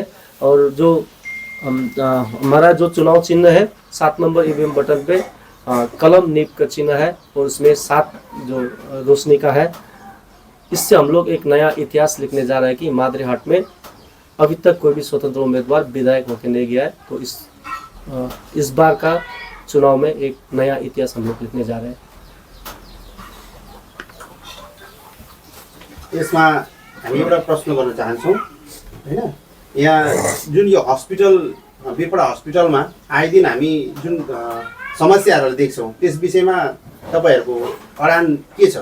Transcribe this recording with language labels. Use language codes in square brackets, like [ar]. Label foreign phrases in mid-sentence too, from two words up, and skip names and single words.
[hi] और जो हमारा जो चुनाव चिन्ह है 7 नंबर [en] EVM button [hi] पे कलम नीब का चिन्ह है और उसमें 7 जो रोशनी का है। इससे हम लोग एक नया इतिहास लिखने जा रहे हैं कि मादरीहाट में अभी तक कोई भी स्वतंत्र उम्मीदवार विधायक होकर नहीं गया है। तो इस बार का चुनाव में एक नया इतिहास हम लोग लिखने जा रहे हैं। [ne] यसमा हामी एउटा प्रश्न गर्न चाहन्छौँ हैन, यहाँ जुन यो हस्पिटल बीरपाड़ा हस्पिटलमा आए दिन हामी जुन समस्याहरू देख्छौँ त्यस विषयमा तपाईहरुको अडान के छ?